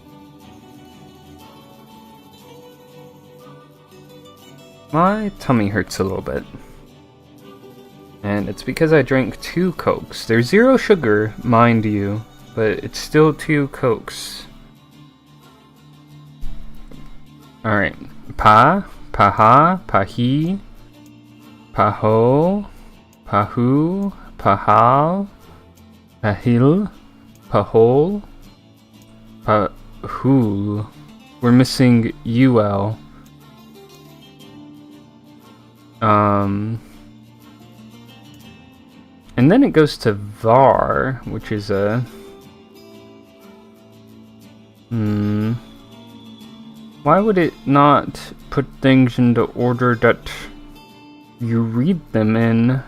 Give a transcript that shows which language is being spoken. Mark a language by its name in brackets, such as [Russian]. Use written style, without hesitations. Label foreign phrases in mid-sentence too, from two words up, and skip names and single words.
[English] My tummy hurts a little bit. And it's because I drank 2 Cokes. There's 0 sugar, mind you, but it's still 2 Cokes. Alright. Pa, paha, pahi, paho, pahu, pahal, pahil, pahol, pahul. We're missing UL. And then it goes to var, which is a... Why would it not put things into order that you read them in?